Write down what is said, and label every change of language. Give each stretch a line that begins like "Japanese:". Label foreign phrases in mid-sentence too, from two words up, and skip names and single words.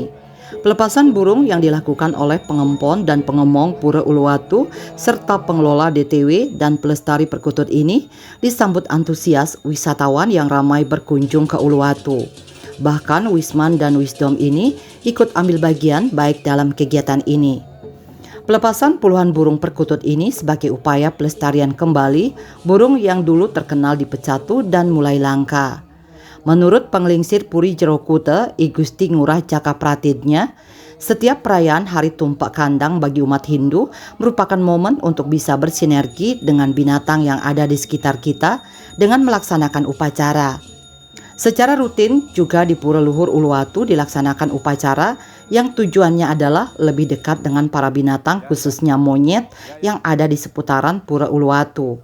Indonesian: Pelepasan burung yang dilakukan oleh pengempon dan pengemong Pura Uluwatu serta pengelola DTW dan pelestari perkutut ini disambut antusias wisatawan yang ramai berkunjung ke Uluwatu. Bahkan Wisman dan Wisdom ini ikut ambil bagian baik dalam kegiatan ini. Pelepasan puluhan burung perkutut ini sebagai upaya pelestarian kembali burung yang dulu terkenal di Pecatu dan mulai langka. Menurut Penglingsir Puri Jero Kute, I Gusti Ngurah Jaka Pratidnya, setiap perayaan Hari Tumpak Kandang bagi umat Hindu merupakan momen untuk bisa bersinergi dengan binatang yang ada di sekitar kita dengan melaksanakan upacara. Secara rutin juga di Pura Luhur Uluwatu dilaksanakan upacara yang tujuannya adalah lebih dekat dengan para binatang khususnya monyet yang ada di seputaran Pura Uluwatu.